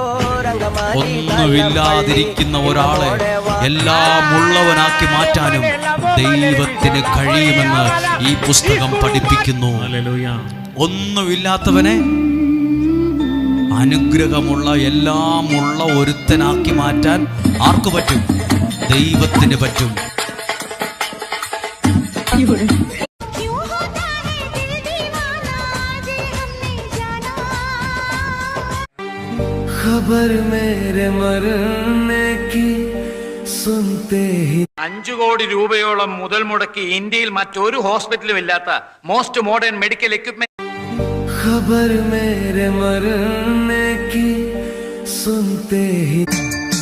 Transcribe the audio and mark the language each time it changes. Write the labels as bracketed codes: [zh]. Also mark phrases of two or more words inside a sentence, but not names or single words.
[ml] ഒന്നുമില്ലാതിരിക്കുന്ന ഒരാളെ എല്ലാം ഉള്ളവനാക്കി മാറ്റാനും ദൈവത്തിന് കഴിയുമെന്ന് ഈ പുസ്തകം പഠിപ്പിക്കുന്നു. ഒന്നുമില്ലാത്തവനെ അനുഗ്രഹമുള്ള എല്ലാമുള്ള ഒരുത്തനാക്കി മാറ്റാൻ ആർക്ക് പറ്റും? ദൈവത്തിന് പറ്റും. [hi] खबर मेरे मरने की सुनते ही [ml] 5 കോടി രൂപയോളം മുതൽ മുടക്കി ഇന്ത്യയിൽ മറ്റൊരു ഹോസ്പിറ്റലും ഇല്ലാത്ത [en] most modern medical equipment. [hi] खबर मेरे मरने की सुनते ही